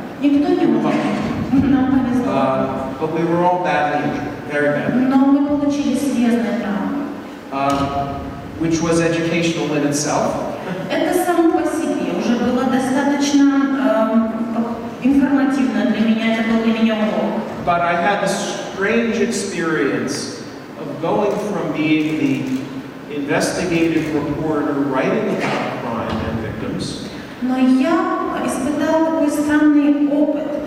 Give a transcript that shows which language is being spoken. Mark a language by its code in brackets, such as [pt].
[ru] Никто не умер, нам повезло, [en] but we were all badly injured, very badly, [ru] но мы получили серьезные травмы. [en] which was educational in itself. [ru] Это само по себе уже было достаточно информативно для меня, это был для меня урок. [en] But I had this strange experience of going from being the investigative reporter writing about crime and victims [ru] Но я испытала такой странный опыт,